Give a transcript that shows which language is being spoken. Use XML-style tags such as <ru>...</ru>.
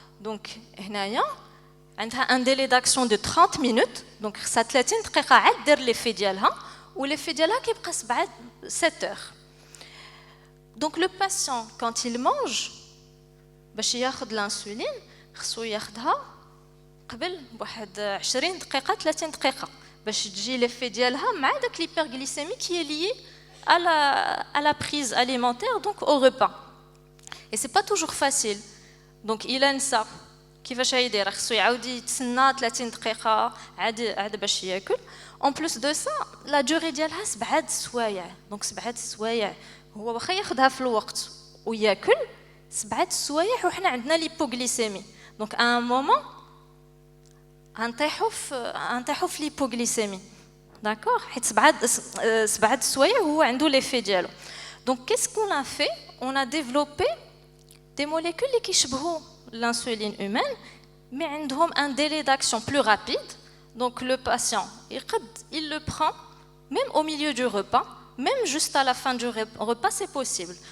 <fr>Donc</fr> <ar>هنايا عندها</ar> <fr>un délai d'action de 30 minutes.</fr> <ar>Donc خصها 30 دقيقة عاد دير l'effet ديالها والeffet ديالها كيبقى</ar> <fr>7 heures. Donc le patient quand il mange</fr> <ar>باش ياخذ</ar> <fr>l'insuline</fr> <ar>خصو ياخذها قبل بواحد 20 دقيقة 30 دقيقة باش تجي</ar> <fr>l'effet</fr> <ar>ديالها مع داك</ar> <fr>l'hyperglycémie qui est lié à la prise alimentaire donc au repas. Et c'est pas toujours facile. Donc il</fr> <ar>انسى كيفاش يدير خصو يعاود يتسنى 30 دقيقة عاد باش ياكل.</ar> <fr>En plus de ça, la durée</fr> <ar>ديالها 7 سوايع. Donc 7 سوايع هو واخا ياخذها في الوقت وياكل 7 سوايع وحنا عندنا l'hypoglycémie.</ar> <fr>Donc à un moment</fr> <ar>غنطيحوا في</ar> <fr>l'hypoglycémie. D'accord?</fr> <ar>حيت 7 سوايع هو عنده l'effet ديالو.</ar> <fr>Donc qu'est-ce qu'on a fait? On a développé des molécules qui</fr> <ar>يشبهوا</ar> <fr>l'insuline humaine mais</fr> <ar>عندهم</ar> <fr>un délai d'action plus rapide. Donc le patient il le prend même au milieu du repas, même juste à la fin du repas c'est possible.</fr>